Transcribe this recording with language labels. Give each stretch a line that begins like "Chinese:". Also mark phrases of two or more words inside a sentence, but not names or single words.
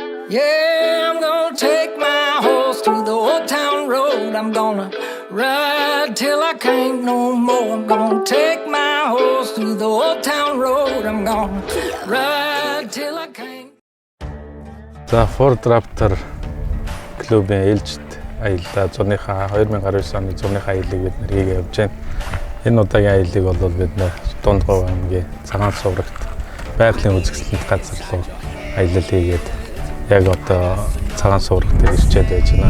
English: Yeah, I'm gonna take my horse to the old town road. I'm gonna ride till I can't no more. I'm gonna take my horse to the old town road. I'm gonna ride till I can't.
Mongolian: За Ford Raptor клубын ээлжид аяллаа 2019 оны зуныхаа аяллыг бид нэр хийгээ явж байна. Энэ удаагийн аяллыг бол бид нэр Дундгов аймгийн Цагаан Суврагт байгалийн үзэсгэлэнт газар руу аялал хийгээд яг одоо Цагаан Суврагт ирчээд байж байна.